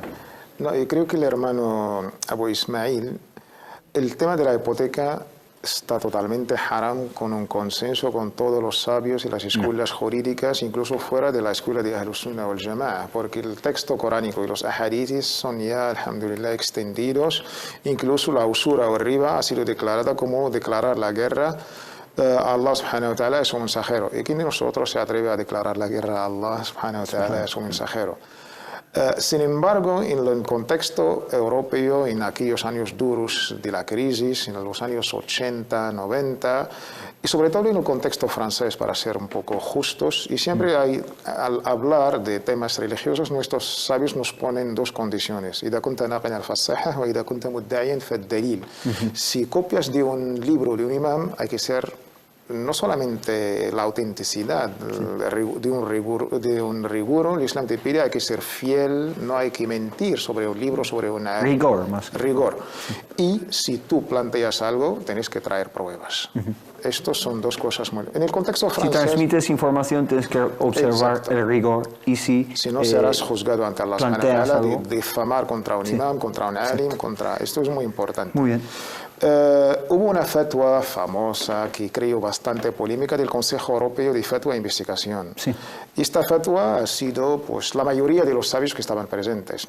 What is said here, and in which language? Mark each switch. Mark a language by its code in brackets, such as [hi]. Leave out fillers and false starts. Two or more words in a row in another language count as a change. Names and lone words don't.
[es] No, yo creo que el hermano Abu Ismail, el tema de la hipoteca está totalmente haram, con un consenso con todos los sabios y las escuelas jurídicas, incluso fuera de la escuela de [ar] أهل السنة والجماعة, [es] porque el texto coránico y los ahadithis son ya, alhamdulillah, extendidos. Incluso la usura o riba ha sido declarada como declarar la guerra a Allah [ar] سبحانه وتعالى, [es] es un mensajero. ¿Y quién de nosotros se atreve a declarar la guerra a Allah [ar] سبحانه وتعالى, [es] es un mensajero? Sin embargo, en el contexto europeo, en aquellos años duros de la crisis, en los años 80, 90, y sobre todo en el contexto francés, para ser un poco justos, y siempre hay, al hablar de temas religiosos, nuestros sabios nos ponen dos condiciones: [ar] إذا كنت ناقلا الفصاحة وإذا كنت مدعيا فالدليل. [es] Si copias de un libro de un imam, hay que ser no solamente la autenticidad de un rigor, el Islam te pide, hay que ser fiel, no hay que mentir sobre un libro, sobre una... Rigor, más. Rigor. Y si tú planteas algo, tienes que traer pruebas. Estos son dos cosas muy... En el contexto francés... Si transmites información, tienes que observar el rigor, y si no serás juzgado ante Allah [ar] سبحانه وتعالى [es] de difamar contra un imam, contra un alim, contra... Esto es muy importante. Muy bien. Hubo una fatwa famosa que creó bastante polémica del Consejo Europeo de Fatwa e Investigación. Sí. Esta fatwa ha sido, pues, la mayoría de los sabios que estaban presentes.